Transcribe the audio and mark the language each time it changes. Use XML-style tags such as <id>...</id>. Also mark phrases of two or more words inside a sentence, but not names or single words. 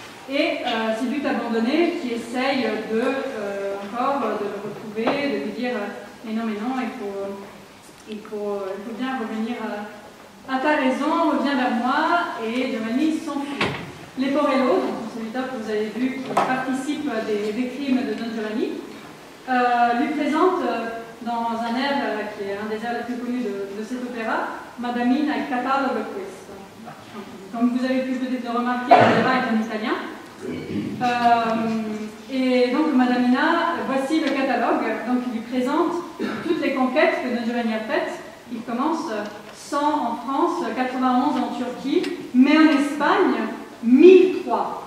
<fr>et ces buts abandonnés qui essayent encore de le retrouver, de lui dire mais non, il faut bien revenir à ta raison, reviens vers moi, et Giovanni s'enfuit. Leporello, donc celui-là que vous avez vu, qui participe des crimes de Don Giovanni, lui présente dans un air qui est un des airs les plus connus de cet opéra,</fr> <it>Madamina il catalogo questo.</it> <fr>Comme vous avez pu peut-être le remarquer, l'opéra est en italien. Et donc Madamina, voici le catalogue, donc il lui présente toutes les conquêtes que Don Giovanni a faites. Il commence 100 en France, 91 en Turquie, mais en Espagne, 1003.</fr>